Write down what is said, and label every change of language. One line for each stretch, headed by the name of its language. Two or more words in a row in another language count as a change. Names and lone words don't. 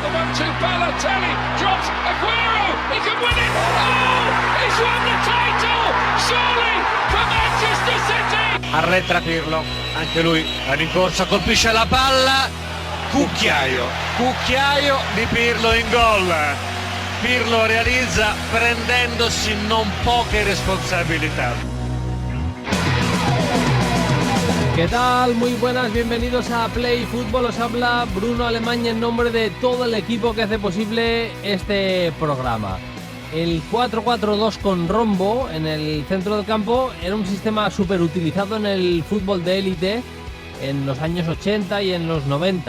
English: to Balotelli, drops Aguero, he can win it. Oh, he's won the title, surely for Manchester City.
Italian: Arretra Pirlo, anche lui la rincorsa, colpisce la palla, cucchiaio di Pirlo in gol. Pirlo realizza prendendosi non poche responsabilità.
Spanish: ¿Qué tal? Muy buenas, bienvenidos a Play Fútbol. Os habla Bruno Alemán en nombre de todo el equipo que hace posible este programa. El 4-4-2 con rombo en el centro del campo era un sistema súper utilizado en el fútbol de élite en los años 80 y en los 90.